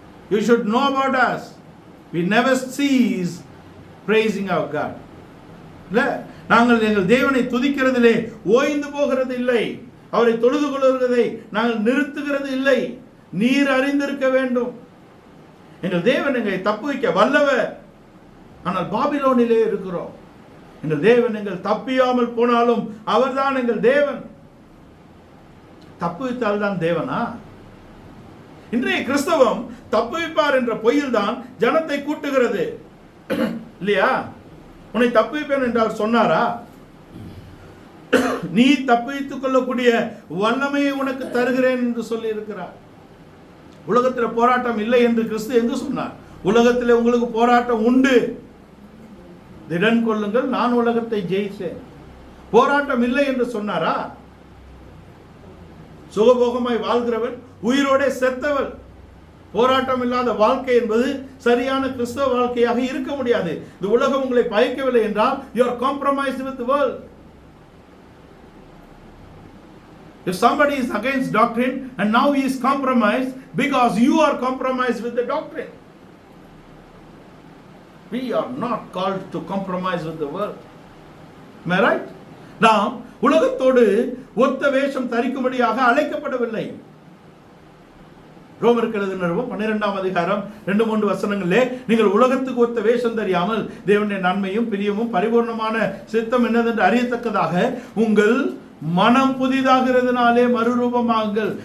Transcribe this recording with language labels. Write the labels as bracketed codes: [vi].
[en] You should know about us. We never cease praising our God. [ta] இல்ல, நாங்கள் எங்கள் தேவனை துதிக்கிறதிலே ஓய்ந்து போகிறது இல்லை. அவரை தொழுது கொள்கிறதை நாங்கள் நிறுத்துகிறது இல்லை. நீர் அறிந்திருக்க வேண்டும். எங்கள் தேவன் எங்களை தப்புவிக்க வல்லவர். ஆனால் பாபிலோனிலே இருக்கிறோம். எங்கள் தேவன் எங்கள் தப்பியாமல் போனாலும் அவர்தான் எங்கள் தேவன். தப்புவித்தால் தான் தேவனா? இன்றைய கிறிஸ்தவம் தப்புவிப்பார் என்ற பொய்யில் தான் ஜனத்தை கூட்டுகிறது இல்லையா? உன்னை தப்புவிப்பேன் என்று அவர் சொன்னாரா? நீ தப்புவித்துக் கொள்ளக்கூடிய வல்லமையை உனக்கு தருகிறேன் என்று சொல்லி இருக்கிறார். உலகத்தில் போராட்டம் இல்லை என்று கிறிஸ்து எங்கு சொன்னார்? உலகத்தில் உங்களுக்கு போராட்டம் உண்டு, திடன் கொள்ளுங்கள், நான் உலகத்தை ஜெயித்தேன். போராட்டம் இல்லை என்று சொன்னாரா? சுகபோகமாய் வாழ்கிறவன் உயிரோட செத்தவள். போராட்டம் இல்லாத வாழ்க்கை என்பது சரியான கிறிஸ்தவ வாழ்க்கையாக இருக்க முடியாது. இந்த உலகம் உங்களை பயக்கவில்லை என்றால் [en] you are compromised with the world. If somebody is against doctrine and now he is compromised because you are compromised with the doctrine. We are not called to compromise with the world. Am I right? [ta] நாம் உலகத்தோடு ஒத்த வேஷம் தரிக்கும்படியாக அழைக்கப்படவில்லை. ரோமருக்கு எழுதின நிருபம் 12ஆம் அதிகாரம் 2-3 வசனங்களிலே, நீங்கள் உலகத்துக்கு ஒத்த வேஷம் தெரியாமல் தேவனுடைய நன்மையும் பிரியமும் பரிபூர்ணமான சித்தம் என்னதென்று அறியத்தக்கதாக உங்கள் மனம் புதிதாகிறதுனாலே மறுரூபமாகுங்கள்.